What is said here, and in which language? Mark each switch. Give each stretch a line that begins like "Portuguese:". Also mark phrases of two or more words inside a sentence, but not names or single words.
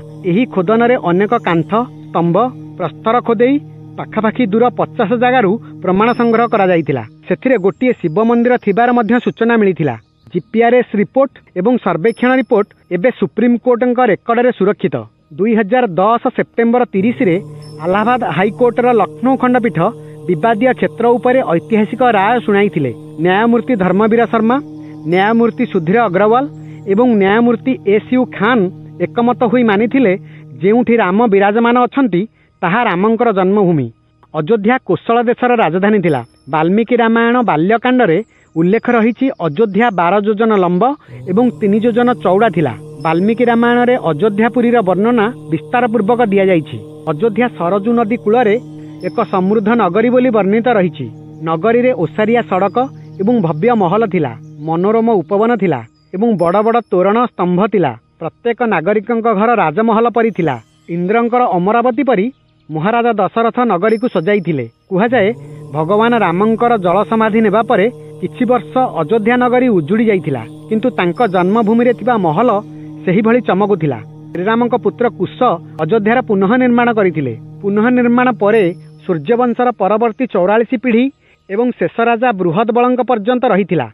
Odia: ଏହି ଖୋଦନ ରେ ଅନେକ କାନ୍ଥ ସ୍ତମ୍ଭ ପ୍ରସ୍ତର ଖୋଦେଇ ପାଖାପାଖି ଦୂର 50 ଜାଗାରୁ ପ୍ରମାଣ ସଂଗ୍ରହ କରା ଯାଇଥିଲା। ସେଥିରେ ଗୋଟିଏ ଶିବ ମନ୍ଦିର ଥିବାର ମଧ୍ୟ ସୂଚନା ମିଳିଥିଲା। ଜିପିଆରଏସ ରିପୋର୍ଟ ଏବଂ ସର୍ବେକ୍ଷଣ ରିପୋର୍ଟ ଏବେ ସୁପ୍ରିମ କୋର୍ଟଙ୍କ ରେକର୍ଡ ରେ ସୁରକ୍ଷିତ। 2010 ସେପ୍ଟେମ୍ବର 30 ରେ ଆଲାହାବାଦ ହାଇକୋର୍ଟର ଲକ୍ଷ୍ନୌ ଖଣ୍ଡପୀଠ ବିବାଦୀୟ କ୍ଷେତ୍ର ଉପରେ ଐତିହାସିକ ରାୟ ଶୁଣାଇଥିଲେ। ନ୍ୟାୟମୂର୍ତ୍ତି ଧର୍ମବୀର ଶର୍ମା, ନ୍ୟାୟମୂର୍ତ୍ତି ସୁଧୀର ଅଗ୍ରୱାଲ ଏବଂ ନ୍ୟାୟମୂର୍ତ୍ତି ଏସୟୁ ଖାନ ଏକମତ ହୋଇ ମାନିଥିଲେ ଯେଉଁଠି ରାମ ବିରାଜମାନ ଅଛନ୍ତି ତାହା ରାମଙ୍କର ଜନ୍ମଭୂମି। ଅଯୋଧ୍ୟା କୋଶଳ ଦେଶର ରାଜଧାନୀ ଥିଲା। ବାଲ୍ମୀକି ରାମାୟଣ ବାଲ୍ୟକାଣ୍ଡ ରେ ଉଲ୍ଲେଖ ରହିଛି ଅଯୋଧ୍ୟା 12 ଯୋଜନ ଲମ୍ବ ଏବଂ 3 ଯୋଜନ ଚଉଡ଼ା ଥିଲା। ବାଲ୍ମୀକି ରାମାୟଣ ରେ ଅଯୋଧ୍ୟାପୁରୀ ବର୍ଣ୍ଣନା ବିସ୍ତାର ପୂର୍ବକ ଦିଆ ଯାଇଛି। ଅଯୋଧ୍ୟା ସରଯୂ ନଦୀ କୂଳରେ ଏକ ସମୃଦ୍ଧ ନଗରୀ ବୋଲି ବର୍ଣ୍ଣିତ ରହିଛି। ନଗରୀ ରେ ଓସାରିଆ ସଡ଼କ ଏବଂ ଭବ୍ୟ ମହଲ ଥିଲା। ମନୋରମ ଉପବନ ଥିଲା ଏବଂ ବଡ଼ ବଡ଼ ତୋରଣ ସ୍ତମ୍ଭ ଥିଲା। ପ୍ରତ୍ୟେକ ନାଗରିକଙ୍କ ଘର ରାଜମହଲ ପରି ଥିଲା। ଇନ୍ଦ୍ରଙ୍କର ଅମରାବତୀ ପରି ମହାରାଜା ଦଶରଥ ନଗରୀ କୁ ସଜାଇଥିଲେ। କୁହାଯାଏ ଭଗବାନ ରାମଙ୍କର ଜଳ ସମାଧି ନେବା ପରେ କିଛି ବର୍ଷ ଅଯୋଧ୍ୟା ନଗରୀ ଉଜୁଡ଼ି ଯାଇଥିଲା, କିନ୍ତୁ ତାଙ୍କ ଜନ୍ମଭୂମି ରେ ଥିବା ମହଲ ସେହି ଭଳି ଚମକୁଥିଲା। ଶ୍ରୀରାମଙ୍କ ପୁତ୍ର କୁଶ ଅଯୋଧ୍ୟାର ପୁନଃ ନିର୍ମାଣ କରିଥିଲେ। ପୁନଃ ନିର୍ମାଣ ପରେ ସୂର୍ଯ୍ୟବଂଶର ପରବର୍ତ୍ତୀ 44 ପିଢ଼ି ଏବଂ ଶେଷ ରାଜା ବୃହଦବଳଙ୍କ ପର୍ଯ୍ୟନ୍ତ ରହିଥିଲା।